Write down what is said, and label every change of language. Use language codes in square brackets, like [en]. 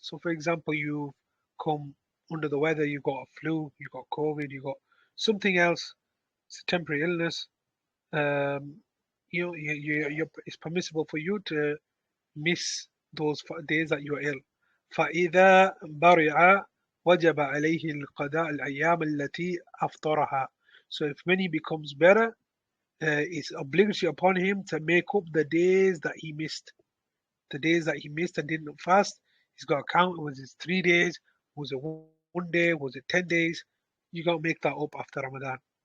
[en] So for example, you come under the weather, you got a flu, you got COVID, you got something else, it's a temporary illness. It's permissible for you to miss those days that you are ill. [ar] فإذا برع وجب عليه القضاء الأيام التي أفطرها. [en] So if when he becomes better, it's obligatory upon him to make up the days that he missed. The days that he missed and didn't fast, he's got to count. Was it 3 days? Was it 1 day? Was it 10 days? You got to make that up after Ramadan.